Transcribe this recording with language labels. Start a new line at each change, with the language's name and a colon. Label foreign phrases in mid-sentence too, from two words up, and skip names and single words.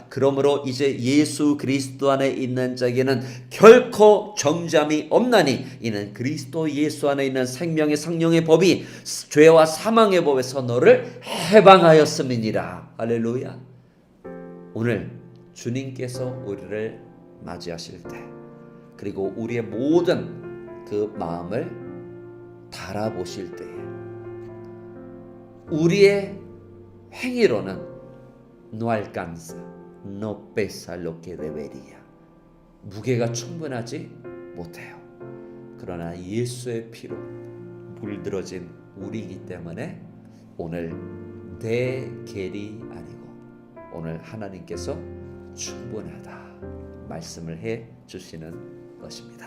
Korean: 그러므로 이제 예수 그리스도 안에 있는 자에게는 결코 정죄함이 없나니 이는 그리스도 예수 안에 있는 생명의 성령의 법이 죄와 사망의 법에서 너를 해방하였음이니라. 할렐루야. 오늘 주님께서 우리를 맞이하실 때 그리고 우리의 모든 그 마음을 달아보실 때에 우리의 행위로는
Spanish: no alcanza, no pesa lo que debería.
Korean: 무게가 충분하지 못해요. 그러나 예수의 피로 물들어진 우리이기 때문에 오늘 내 겔이 아니고 오늘 하나님께서 충분하다 말씀을 해 주시는 것입니다.